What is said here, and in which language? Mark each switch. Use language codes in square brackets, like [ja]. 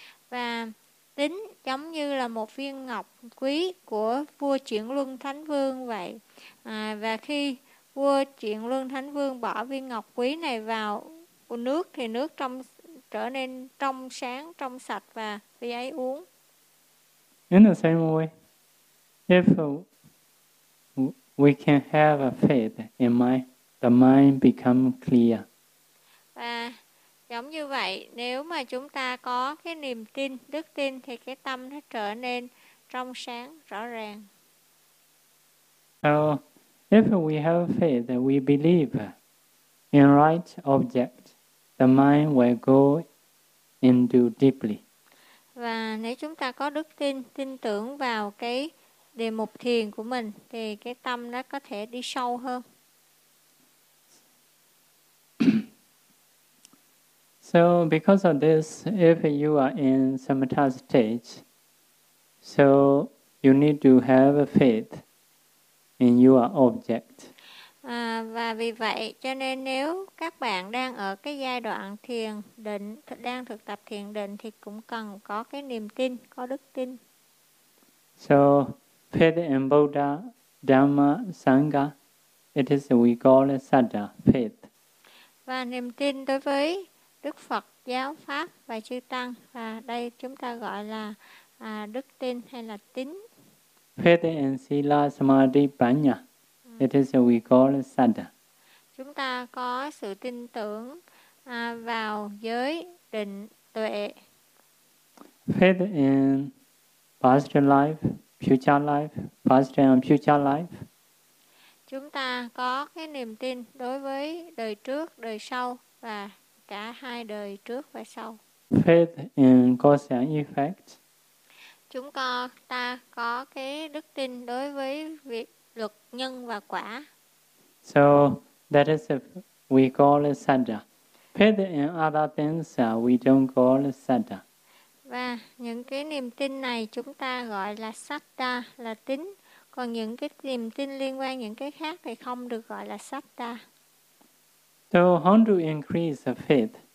[vi] Và tính giống như là một viên ngọc quý của vua Triển Luân Thánh Vương vậy. À, và khi vua Triển Luân Thánh Vương bỏ viên ngọc quý này vào nước thì nước trong trở nên trong sáng, trong sạch và vì ấy uống. [en] In the same way, if we can have a faith in mind, the mind become clear. [vi] Và giống như vậy, nếu mà chúng ta có cái niềm tin, đức tin thì cái tâm nó trở nên trong sáng, rõ ràng. [en] So, if we have faith that we believe in right object, the mind will go into deeply. [vi] Và nếu chúng ta có đức tin, tin tưởng vào cái đề mục thiền của mình thì cái tâm nó có thể đi sâu hơn. [en] So because of this, if you are in samatha stage, so you need to have a faith in your object. [vi] Và vì vậy, cho nên nếu các bạn đang ở cái giai đoạn thiền định, đang thực tập thiền định thì cũng cần có cái niềm tin, có đức tin. [en] So faith in Buddha, Dhamma, Sangha, it is we call it Sada faith. [vi] Và niềm tin đối với Đức Phật, giáo pháp và chư tăng, và đây chúng ta gọi là đức tin hay là tín. [en] Faith in sila, samadhi, panya, it is we call it sadha. [vi] Chúng ta có sự tin tưởng vào giới, định, tuệ. [en] Faith in past life, future life, past and future life. [vi] Chúng ta có cái niềm tin đối với đời trước, đời sau và cả hai đời trước và sau. [en] Faith in cause and effect. [vi] Chúng ta có cái đức tin đối với việc luật nhân và quả. [en] So that is if we call it sadha. Faith in other things we don't call it sadha. [vi] Và những cái niềm tin này chúng ta gọi là sadha, là tín. Còn những cái niềm tin liên quan những cái khác thì không được gọi là sadha. [en] So how to increase the faith?